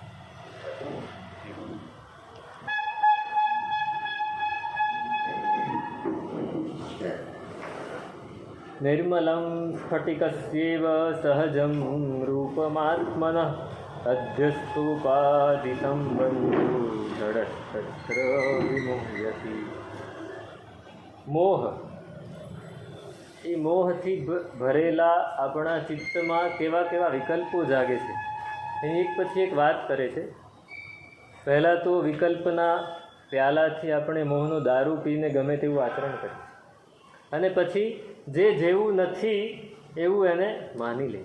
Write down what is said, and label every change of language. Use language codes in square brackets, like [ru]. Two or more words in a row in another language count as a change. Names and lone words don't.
[sa] निर्मलं स्फटिकस्येव सहजं रूपमात्मनः अध्यस्तोपादितं बन्धु जडस्तत्र विमुह्यति। [gu] મોહ એ મોહથી ભરેલા આપણા ચિત્તમાં કેવા કેવા વિકલ્પો જાગે છે એની એક પછી એક વાત કરે છે. પહેલાં તો વિકલ્પના પ્યાલાથી આપણે મોહનો દારૂ પીને ગમે તેવું આચરણ કરીએ અને પછી જે જેવું નથી એવું એને માની લે.